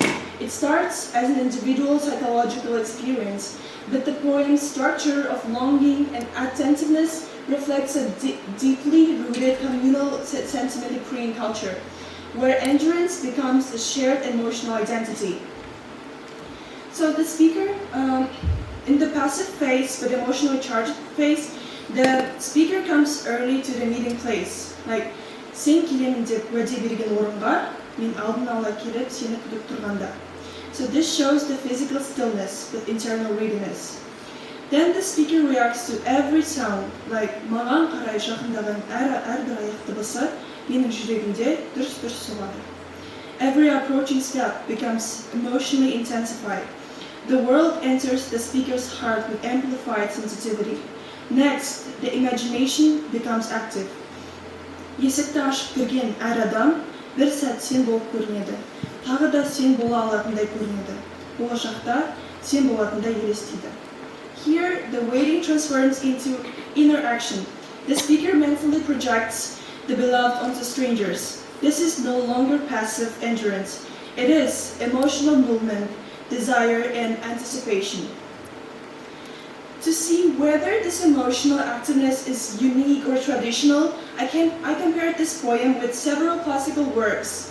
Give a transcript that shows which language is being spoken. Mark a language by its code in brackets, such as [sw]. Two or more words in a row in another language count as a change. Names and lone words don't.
[en] It starts as an individual psychological experience, but the poem's structure of longing and attentiveness reflects a deeply rooted communal sentiment in Korean culture, where endurance becomes a shared emotional identity. So the speaker, in the passive phase, but emotionally charged phase, the speaker comes early to the meeting place. Like, [kk] "Sen келемін деп уәде берген орынға, мен алдын ала келіп сені күтіп тұрғанда." [en] So this shows the physical stillness with internal readiness. Then the speaker reacts to every sound, like [kk] маған қарай жақындаған әрбір аяқ дыбысы менің жүрегімде дүрс-дүрс соғады. [en] Every approaching step becomes emotionally intensified. The world enters the speaker's heart with amplified sensitivity. Next, the imagination becomes active. [kk] Есікті ашып кірген әр адам бір сәт сен болып көрінеді. Тағы да сен бола алатындай көрінеді. Болашақта сен болатындай елестейді. [en] Here, the waiting transforms into inner action. The speaker mentally projects the beloved onto strangers. This is no longer passive endurance. It is emotional movement, desire, and anticipation. To see whether this emotional activeness is unique or traditional, I compared this poem with several classical works.